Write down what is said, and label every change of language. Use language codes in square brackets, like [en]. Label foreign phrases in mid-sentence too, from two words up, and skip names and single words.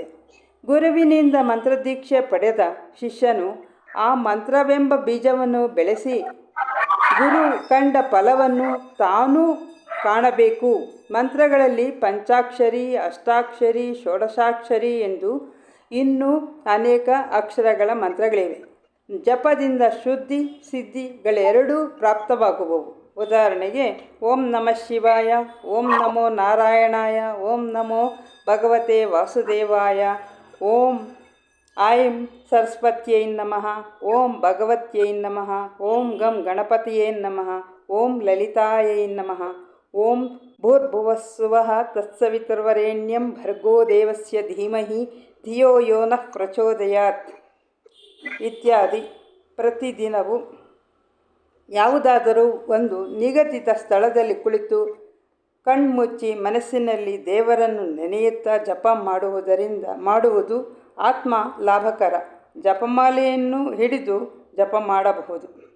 [kn] ಗುರುವಿನಿಂದ ಮಂತ್ರದೀಕ್ಷೆ ಪಡೆದ ಶಿಷ್ಯನು ಆ ಮಂತ್ರವೆಂಬ ಬೀಜವನ್ನು ಬೆಳೆಸಿ ಗುರು ಕಂಡ ಫಲವನ್ನು ತಾನೂ ಕಾಣಬೇಕು. ಮಂತ್ರಗಳಲ್ಲಿ ಪಂಚಾಕ್ಷರಿ, ಅಷ್ಟಾಕ್ಷರಿ, ಷೋಡಶಾಕ್ಷರಿ ಎಂದು ಇನ್ನೂ ಅನೇಕ ಅಕ್ಷರಗಳ ಮಂತ್ರಗಳಿವೆ. ಜಪದಿಂದ ಶುದ್ಧಿ ಸಿದ್ಧಿಗಳೆರಡೂ ಪ್ರಾಪ್ತವಾಗುವವು. [sa] ಉದಾಹರಣೆಗೆ ಓಂ ನಮಃ ಶಿವಾಯ, ಓಂ ನಮೋ ನಾರಾಯಣಾಯ, ಓಂ ನಮೋ ಭಗವತೆ ವಾಸುದೇವಾಯ, ಓಂ ಐಂ ಸರಸ್ವತ್ಯೈ ನಮಃ, ಓಂ ಭಗವತ್ಯೈ ನಮಃ, ಓಂ ಗಂ ಗಣಪತಿಯೇ ನಮಃ, ಓಂ ಲಲಿತಾಯೈ ನಮಃ, ಓಂ ಭೂರ್ಭುವಸ್ಸುವಃ ತತ್ಸವಿತುರ್ವರೆಣ್ಯಂ ಭರ್ಗೋ ದೇವಸ್ಯ ಧೀಮಹಿ ಧಿಯೋ ಯೋ ನಃ ಪ್ರಚೋದಯಾತ್ ಇತ್ಯಾದಿ. [kn] ಪ್ರತಿದಿನವೂ ಯಾವುದಾದರೂ ಒಂದು ನಿಗದಿತ ಸ್ಥಳದಲ್ಲಿ ಕುಳಿತು ಕಣ್ಮುಚ್ಚಿ ಮನಸ್ಸಿನಲ್ಲಿ ದೇವರನ್ನು ನೆನೆಯುತ್ತಾ ಜಪ ಮಾಡುವುದು ಆತ್ಮ ಲಾಭಕರ. ಜಪಮಾಲೆಯನ್ನು ಹಿಡಿದು ಜಪ ಮಾಡಬಹುದು.